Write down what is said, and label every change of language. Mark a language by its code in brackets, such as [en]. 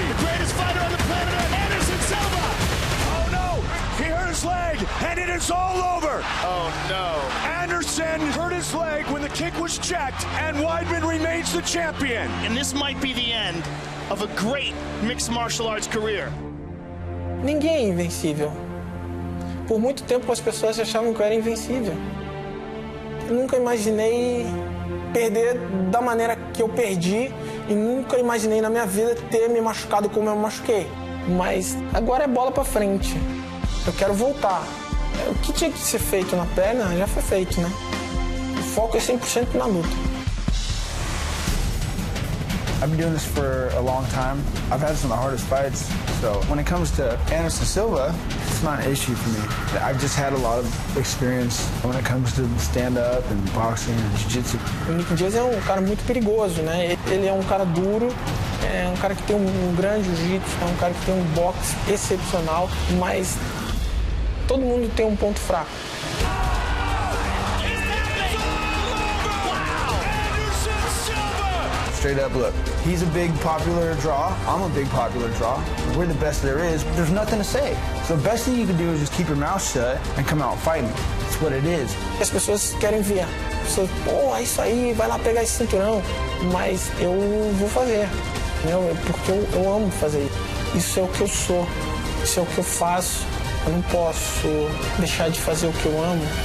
[en] The greatest fighter on the planet, Anderson Silva! Oh no! He hurt his leg, and it is all over! Oh no. Anderson hurt his leg when the kick was checked, and Weidman remains the champion. And this might be the end of a great mixed martial arts career. [pt] Ninguém é invencível. Por muito tempo as pessoas achavam que eu era invencível. Eu nunca imaginei perder da maneira que eu perdi e nunca imaginei na minha vida ter me machucado como eu me machuquei. Mas agora é bola pra frente. Eu quero voltar. O que tinha que ser feito na perna já foi feito, né? O foco é 100% na luta. [en] I've been doing this for a long time. I've had some of the hardest fights. So when it comes to Anderson Silva, it's not an issue for me. I've just had a lot of experience when it comes to stand-up and boxing and jiu-jitsu. [pt] O Nick Diaz é um cara muito perigoso, né? Ele é um cara duro, é um cara que tem um grande jiu-jitsu, é um cara que tem um boxe excepcional, mas todo mundo tem um ponto fraco. [en] Straight up, look, he's a big popular draw. I'm a big popular draw. We're the best there is. There's nothing to say. So the best thing you can do is just keep your mouth shut and come out fighting. It's what it is. [pt] As pessoas querem ver. As pessoas, pô, é isso aí, vai lá pegar esse cinturão. Mas eu vou fazer, entendeu? Porque eu amo fazer isso. Isso é o que eu sou. Isso é o que eu faço. Eu não posso deixar de fazer o que eu amo.